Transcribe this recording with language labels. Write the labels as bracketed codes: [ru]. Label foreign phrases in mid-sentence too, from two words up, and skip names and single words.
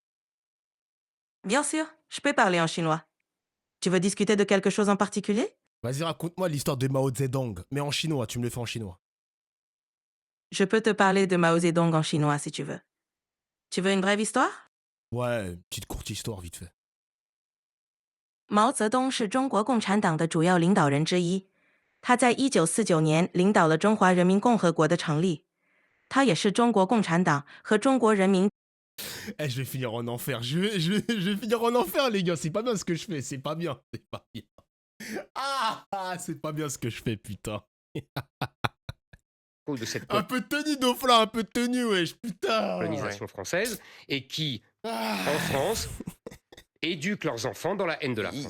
[fr] Bien sûr, je peux parler en chinois. Tu veux discuter de quelque chose en particulier? Vas-y, raconte-moi l'histoire de Mao Zedong. Mais en chinois, tu me le fais en chinois. Je peux te parler de Mao Zedong en chinois si tu veux. Tu veux une brève histoire? Ouais, petite courte histoire vite fait. [zh] 毛泽东是中国共产党的主要领导人之一，他在1949年领导了中华人民共和国的成立，他也是中国共产党和中国人民 [fr] Eh, je vais finir en enfer. Je vais finir en enfer, les gars. C'est pas bien ce que je fais. C'est pas bien. C'est pas bien. C'est pas bien ce que je fais, putain. de cette Un peu de tenue, Dofla. Un peu de tenue, wesh. Putain. colonisation française et qui, en France, éduquent leurs enfants dans la haine de la France.